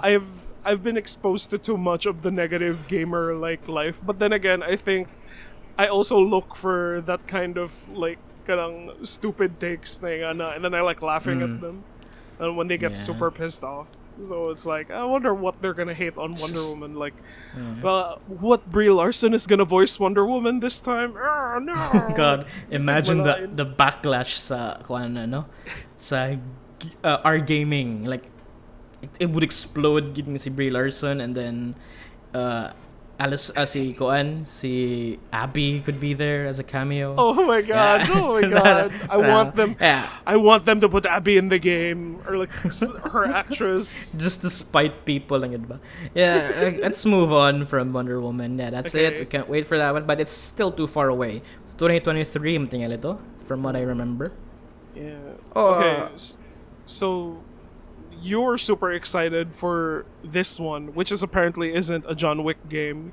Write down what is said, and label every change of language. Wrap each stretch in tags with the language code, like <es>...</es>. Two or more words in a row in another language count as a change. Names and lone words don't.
<en>I've been exposed to too much of the negative gamer like life, but then again, I think I also look for that kind of like kanang stupid takes thing, and then I like laughing at them, and when they get Yeah. super pissed off. So it's like I wonder what they're gonna hate on Wonder Woman. Like, what Brie Larson is gonna voice Wonder Woman this time? No. God, imagine Wala the backlash</en> <tl>sa kuan ano sa</tl> <en>our gaming, like it would explode giving si Brie Larson, and then si Abby could be there as a cameo. Oh my god! Yeah. Oh my god! I want them. Yeah. I want them to put Abby in the game, or like her actress. Just to spite people</en> <tl>lang yun ba?</tl> <en>Yeah, let's move on from Wonder Woman. Yeah, that's it. Okay. We can't wait for that one, but it's still too far away. 2023</en> <tl>matingal ito,</tl> <en>from what I remember. Yeah. Oh, Okay. So you're super excited for this one, which is apparently isn't a John Wick game.</en>